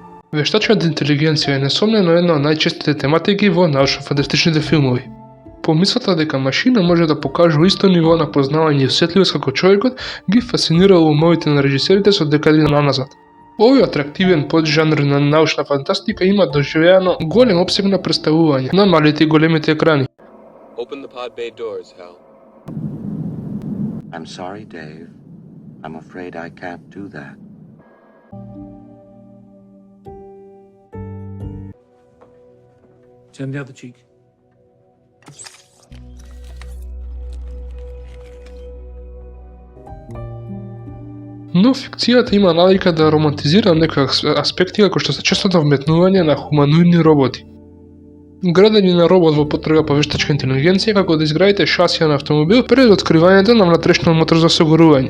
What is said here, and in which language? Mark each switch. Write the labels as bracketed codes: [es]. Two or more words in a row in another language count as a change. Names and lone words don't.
[mk] Вештачката интелигенција е несомнено една од најчестите тематики во научно-фантастичните филмови. Помислата дека машина може да покажува исто ниво на познавање и осетливост како човекот ги фасцинирало умовите на режисерите со декади наназад. Овој атрактивен поджанр на научна фантастика има доживеано голем опсег на представување на малите и големите екрани. [en] Open the pod bay doors, Hal. I'm sorry, Dave. I'm afraid I can't do that. Turn the other cheek. [mk] Но фикцијата има навика да романтизира некои аспекти како што се честото вметнување на хуманоидни роботи. Градење на робот во потрага по вештачка интелигенција како да изградите шасија на автомобил пред откривањето на внатрешниот мотор за осигурување.